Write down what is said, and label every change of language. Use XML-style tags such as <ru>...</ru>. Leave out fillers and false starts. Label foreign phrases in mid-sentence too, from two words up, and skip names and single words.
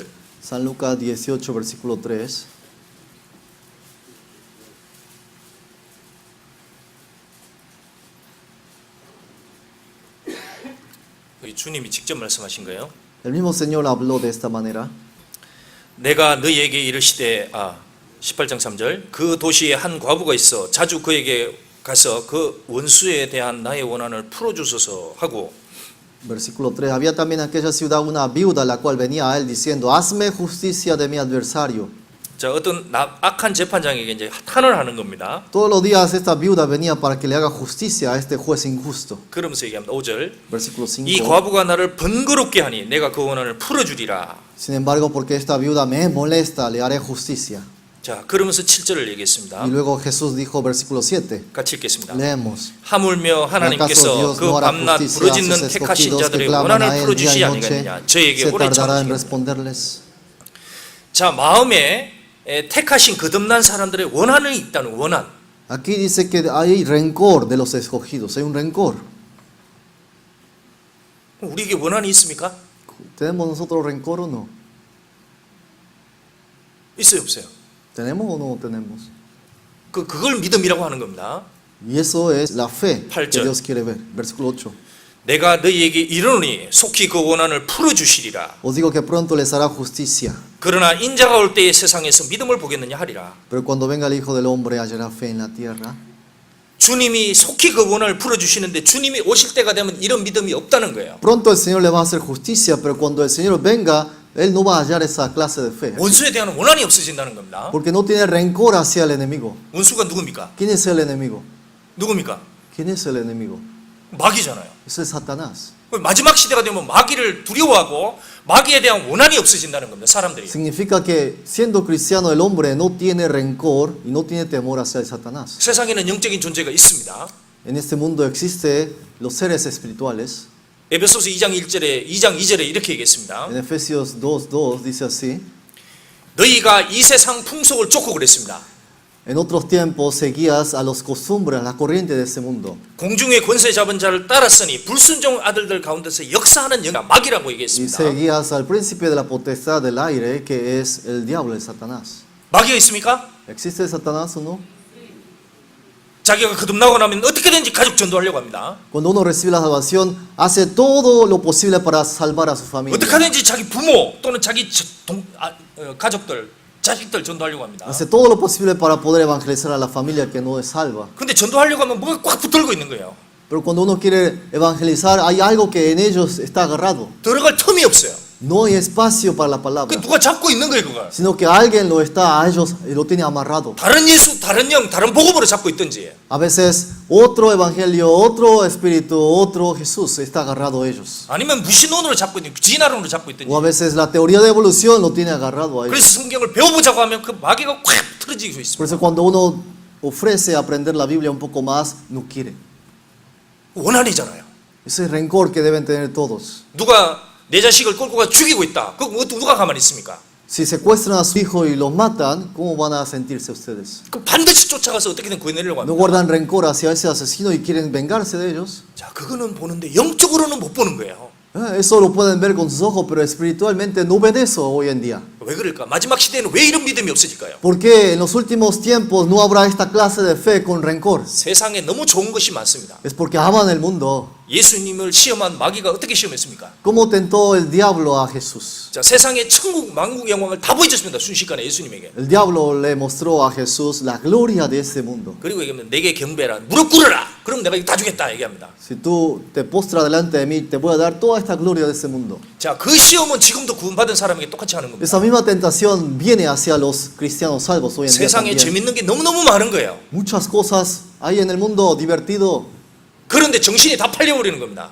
<es>San Lucas 18, versículo 3.</es> <ko>여기 주님이 직접 말씀하신 거예요.</ko> <es>El mismo Señor habló de esta manera.</es> <ko>내가 너희에게 이르시되 18장 3절 그 도시에 한 과부가 있어 자주 그에게 가서 그 원수에 대한 나의 원한을 풀어주소서 하고</ko> <es>Versículo 3. Había también en aquella ciudad una viuda la cual venía a él diciendo, hazme justicia de mi adversario.</es> <ko>자, 어떤 악한 재판장에게 이제 탄원을 하는 겁니다.</ko> <es>Todos los días esta viuda venía para que le haga justicia a este juez injusto.</es> <ko>그러면서 얘기합니다. 5절</ko> <es>Versículo</es> <ko>이</ko> <es>5.</es> <ko>과부가 나를 번거롭게 하니 내가 그 원한을 풀어주리라.</ko> <es>Sin embargo, porque esta viuda me molesta, le haré justicia.</es> <ko>자, 그러면서 7절을 얘기했습니다.</ko> <es>Y luego Jesús dijo, versículo 7.</es> <ko>같이 읽겠습니다.</ko> <es>Leemos.</es> <ko>하물며 하나님께서 그 밤낮 부르짖는 택하신 자들의 원한을 풀어주시지 아니겠느냐. 저에게</ko> <es>Se</es> <ko>오래</ko> <es>tardará en</es> <ko>참으시겠느냐.</ko> <es>responderles.</es> <ko>자, 마음에 택하신 거듭난 사람들의 원한이 있다는 원한.</ko> <es>Aquí dice que hay rencor de los escogidos. Hay un rencor.</es> <ko>우리에게 원한이 있습니까?</ko> <es>¿Tenemos nosotros rencor o no?</es> <ko>있어요, 없어요?</ko> <es>¿Tenemos o no tenemos?</es> <ko>그걸 믿음이라고 하는 겁니다.</ko> <es>Y eso es la fe que</es> <ko>8절.</ko> <es>Dios quiere ver. Versículo 8.</es> <ko>내가 너희에게 이르노니 속히 그 원한을 풀어주시리라.</ko> <es>Os digo que pronto les hará justicia.</es> <ko>그러나 인자가 올 때에 세상에서 믿음을 보겠느냐 하리라.</ko> <es>Pero cuando venga el Hijo del Hombre hallará fe en la tierra.</es> <ko>주님이 속히 그 원한을 풀어주시는데 주님이 오실 때가 되면 이런 믿음이 없다는 거예요.</ko> <es>Pronto el Señor le va a hacer justicia, pero cuando el Señor venga, Él no va a hallar esa clase de fe.</es> <ko>원수에 대한 원한이 없어진다는 겁니다.</ko> <es>Porque no tiene rencor hacia el enemigo.</es> <ko>원수가 누굽니까?</ko> <es>¿Quién es el enemigo?</es> <ko>누굽니까?</ko> <es>¿Quién es el enemigo?</es> <ko>마귀잖아요.</ko> <es>Ese es Satanás.</es> <ko>마지막 시대가 되면 마귀를 두려워하고 마귀에 대한 원한이 없어진다는 겁니다. 사람들이.</ko> <es>Significa que siendo cristiano el hombre no tiene rencor y no tiene temor hacia el Satanás.</es> <ko>세상에는 영적인 존재가 있습니다.</ko> <es>En este mundo existe los seres espirituales.</es> <ko>에베소서 2장 2절에 이렇게 얘기했습니다.</ko> <es>En Efesios 2:2 dice así.</es> <ko>너희가 이 세상 풍속을 쫓고 그랬습니다.</ko> <es>En otros tiempos seguías a las costumbres, la corriente de este mundo.</es> <ko>공중의 권세 잡은 자를 따랐으니 불순종 아들들 가운데서 역사하는 영가 마귀라고</ko> <es>Y</es> <ko>얘기했습니다.</ko> <es>seguías al príncipe de la potestad del aire, que es el diablo, el Satanás.</es> <ko>마귀가 있습니까?</ko> <es>¿Existe el Satanás o no?</es> <ko>자기가 거듭나고 나면 어떻게든지 가족 전도하려고 합니다.</ko> <es>Cuando uno recibe la salvación, hace todo lo posible para salvar a su familia.</es> <ko>어떻게든지 자기 부모 또는 자기 가족들, 자식들 전도하려고 합니다.</ko> <es>Hace todo lo posible para poder evangelizar a la familia que no es salva.</es> <ko>근데 전도하려고 하면 뭐가 꽉 붙들고 있는 거예요.</ko> <es>Pero cuando uno quiere evangelizar, hay algo que en ellos está agarrado.</es> <ko>들어갈 틈이 없어요.</ko> <es>No hay espacio para la</es> <ko>그</ko> <es>palabra,</es> <ko>누가 잡고 있는 거예요, 그걸.</ko> <es>sino que alguien lo está a ellos y lo tiene amarrado.</es> <ko>다른 예수, 다른 영, 다른 복음으로 잡고 있든지.</ko> <es>A veces otro evangelio, otro espíritu, otro Jesús está agarrado a ellos.</es> <ko>아니면 무신론으로 잡고 있든지, 진화론으로 잡고 있든지.</ko> <es>O a veces la teoría de evolución lo tiene agarrado a ellos.</es> <ko>그래서 성경을 배워보자고 하면 그 마귀가 꽉 틀어지고</ko> <es>Por</es> <ko>있습니다.</ko> <es>eso cuando uno ofrece aprender la Biblia un poco más, no quiere.</es> <ko>원한이잖아요.</ko> <es>Ese rencor que deben tener todos.</es> <ko>누가 내 자식을 끌고 가 죽이고 있다. 그거 누가 가만히 있습니까?</ko> <es>Si secuestran a su hijo y los matan, ¿cómo van a sentirse ustedes?</es> <ko>그 반드시 쫓아가서 어떻게든 구해내려고</ko> <es>¿No</es> <ko>합니다.</ko> <es>guardan rencor hacia ese asesino y quieren vengarse de ellos?</es> <ko>자, 그거는 보는데 영적으로는 못 보는 거예요.</ko> <es>Eso lo pueden ver con sus ojos, pero espiritualmente no ven eso hoy en día.</es> <ko>왜 그럴까? 마지막 시대에는 왜 이런 믿음이 없어질까요?</ko> <es>¿Por qué en los últimos tiempos no habrá esta clase de fe con rencor?</es> <ko>세상에 너무 좋은 것이 많습니다.</ko> <es>Es porque aman el mundo.</es> <ko>예수님을 시험한 마귀가 어떻게 시험했습니까?</ko> <es>¿Cómo tentó el diablo a Jesús?</es> <ko>자, 세상의 천국 만국 영광을 다 보여줬습니다. 순식간에 예수님에게.</ko> <es>El diablo le mostró a Jesús la gloria de este mundo.</es> <ko>그리고 얘기하면 내게 경배라, 무릎 꿇어라. 그럼 내가 이거 다 주겠다 얘기합니다.</ko> <es>Si tú te postras delante de mí, te voy a dar toda esta gloria de este mundo.</es> <ko>자, 그 시험은 지금도 구원받은 사람에게 똑같이 하는 겁니다.</ko> <es>Esa misma tentación viene hacia los cristianos salvos hoy en día</es> <ko>세상에</ko> <es>también.</es> <ko>재밌는 게 너무너무 많은 거예요.</ko> <es>Muchas cosas hay en el mundo divertido</es> <ko>그런데 정신이 다 팔려버리는 겁니다.</ko>